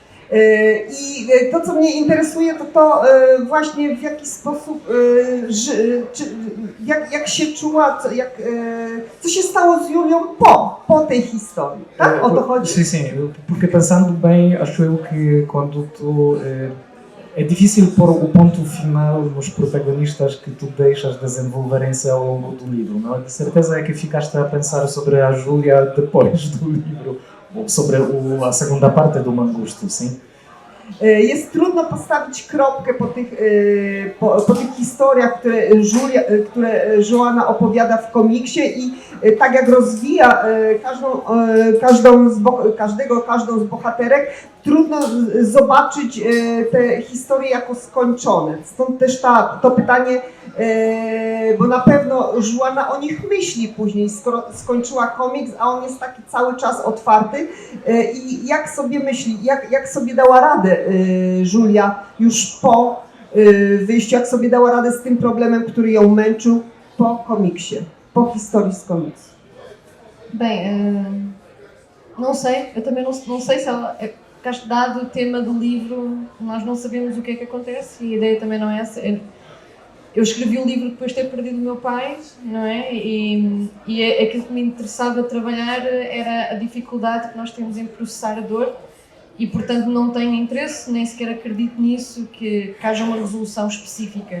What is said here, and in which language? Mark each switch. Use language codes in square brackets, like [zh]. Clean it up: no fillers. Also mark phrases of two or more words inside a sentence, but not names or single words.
[pl] I to, co mnie interesuje, to właśnie w jaki sposób, jak się czuła, co się stało z Julią po tej historii, tak? O to chodzi? [pt] Sim, sim, porque pensando bem, acho eu que quando tu... É difícil pôr o ponto final nos protagonistas que tu deixas desenvolverem-se ao longo do livro, não é? De certeza é que ficaste a pensar sobre a Júlia depois do livro, ou sobre a segunda parte do Mangusto, sim? [pl] Jest trudno postawić kropkę po tych historiach, które Joanna opowiada w komiksie i tak jak rozwija każdą z bohaterek, trudno zobaczyć te historie jako skończone. Stąd też to pytanie, bo na pewno Joanna o nich myśli później, skoro skończyła komiks, a on jest taki cały czas otwarty. I jak sobie myśli, jak sobie dała radę Julia już po wyjściu, jak sobie dała radę z tym problemem, który ją męczył po komiksie, po historii z komiksu? [pt] Bem, não sei, eu também não sei se ela, dado o tema do livro, nós não sabemos o que é que acontece e a ideia também não é essa. Eu escrevi o livro depois de ter perdido o meu pai, não é? E aquilo que me interessava trabalhar era a dificuldade que nós temos em processar a dor e, portanto, não tenho interesse, nem sequer acredito nisso, que haja uma resolução específica.